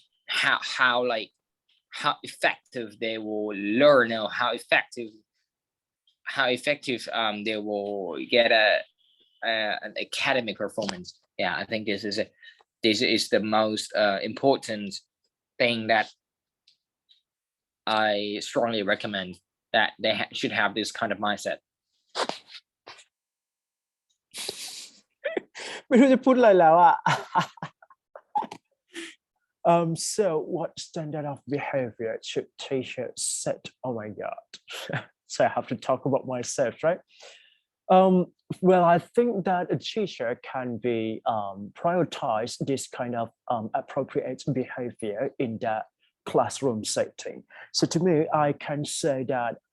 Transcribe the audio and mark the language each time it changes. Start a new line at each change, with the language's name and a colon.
English: how effective they will learn, or how effective they will get an academic performance. Yeah, I think this is the most important thing that I strongly recommend, that they should have this kind of mindset.
Thai: ไม่รู้จะพูดอะไรแล้วอ่ะ
English: So what standard of behavior should teachers set? Oh my god. So I have to talk about myself, right? Well, I think that a teacher can be prioritize this kind of appropriate behavior in the classroom setting. So to me, I can say that